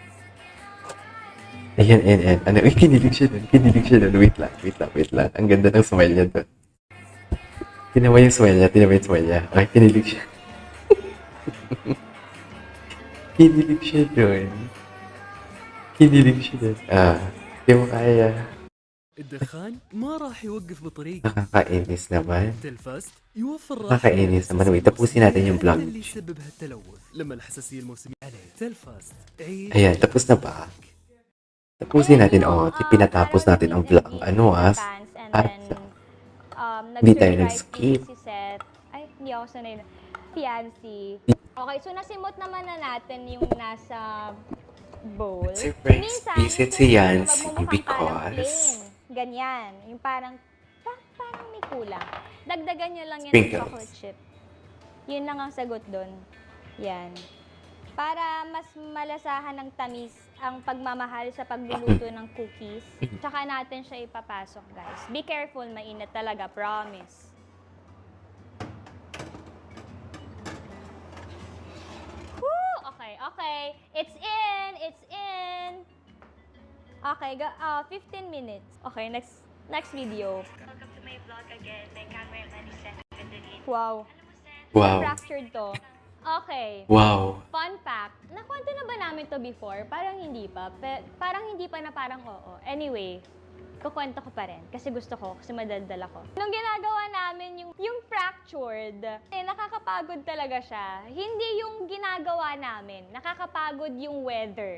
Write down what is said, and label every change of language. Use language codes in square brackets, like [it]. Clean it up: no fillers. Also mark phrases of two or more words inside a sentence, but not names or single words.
[tl] Ayan. Ano, kinilig siya doon. Wait lang. Ang ganda ng smile niya doon. Tinawa yung smile niya. Okay, kinilig siya. Kinilig siya doon. Di mo kaya. [ar] الدخان ما راح يوقف بطريقة [tl] Nakakainis naman. [ar] تلفاست يوفر راحة [tl] Nakakainis naman. Wait, tapusin natin yung vlog. [ar] اللي يسبب هالتلوث لما الحساسية الموسمية عليه تلفاست عيش [tl] Ayan, tapos na ba? Tapusin natin, pinatapos natin ang vlog, at hindi tayo nag-skip. Si Seth. Ay, hindi ako sanay na. Fiancé. Okay, so nasimot naman na natin yung nasa bowl. Surprise Minsan, visit si Yancy magmumukhang parang because plain. Ganyan. Yung parang may kulang. Dagdagan nyo lang yan ng Sprinkles. [en] chocolate chip. [tl] Yun lang ang sagot doon. Yan. Para mas malasahan ng tamis ang pagmamahal sa pagluluto ng cookies. Tsaka natin siya ipapasok, guys. [en] Be careful, [tl] mainit talaga, promise. Woo! Okay. [en] It's in! Okay, 15 minutes. Okay, next video. Welcome to my vlog again. My cameraman is Seth Catarina. Wow. wow, Fractured to. Okay. wow. Fun fact, [tl] nakwento na ba namin to before? Parang hindi pa. Parang hindi pa na parang oo. Anyway, kukwento ko pa rin. Kasi gusto ko, kasi madaldal ako. Nung ginagawa namin yung fractured, nakakapagod talaga siya. Hindi yung ginagawa namin. Nakakapagod yung weather.